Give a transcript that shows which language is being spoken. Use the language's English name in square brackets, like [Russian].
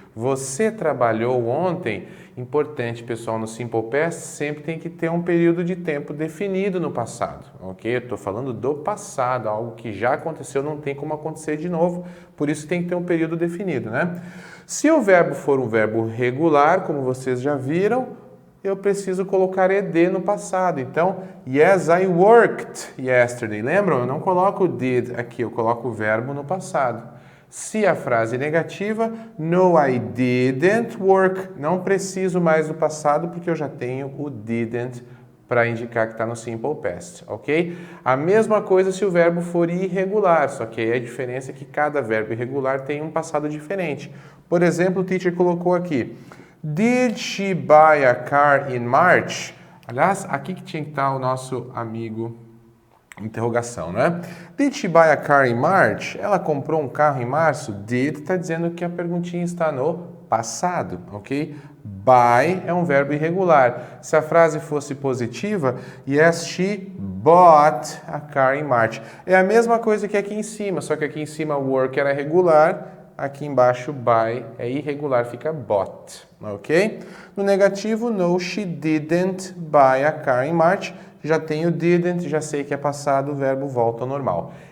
[Portuguese] Você trabalhou ontem? Importante, pessoal, no Simple Past sempre tem que ter um período de tempo definido no passado, ok? Eu estou falando do passado, algo que já aconteceu, não tem como acontecer de novo, por isso tem que ter um período definido, né? Se o verbo for um verbo regular, como vocês já viram, eu preciso colocar ed no passado. [English] Então, yes, I worked yesterday. [Portuguese] Lembram? Eu não coloco did aqui, eu coloco o verbo no passado. Se a frase é negativa, [English] no, I didn't work. [Portuguese] Não preciso mais do passado porque eu já tenho o didn't para indicar que está no Simple Past, ok? A mesma coisa se o verbo for irregular, só que aí a diferença é que cada verbo irregular tem um passado diferente. Por exemplo, o teacher colocou aqui, [English] Did she buy a car in March? [Portuguese] Aliás, aqui que tinha que estar o nosso amigo interrogação, né? [English] Did she buy a car in March? [Portuguese] Ela comprou um carro em março? Did está dizendo que a perguntinha está no passado, ok? Buy é um verbo irregular. Se a frase fosse positiva, [English] yes, she bought a car in March. [Portuguese] É a mesma coisa que aqui em cima, só que aqui em cima work era regular, aqui embaixo buy é irregular, fica bought, ok? No negativo, [English] no, she didn't buy a car in March. [Portuguese] já tenho didn't, já sei que é passado, o verbo volta ao normal.